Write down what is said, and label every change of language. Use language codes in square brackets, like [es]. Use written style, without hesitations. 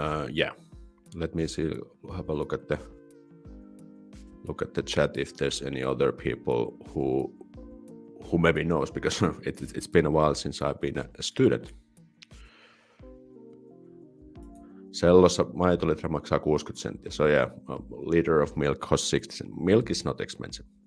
[en] Yeah, let me see. Have a look at the chat if there's any other people who maybe knows, because it's been a while since I've been a student. [fi] Sellossa maitolitra maksaa 60 senttiä. [en] So yeah, a liter of milk costs 60 cents. Milk is not expensive.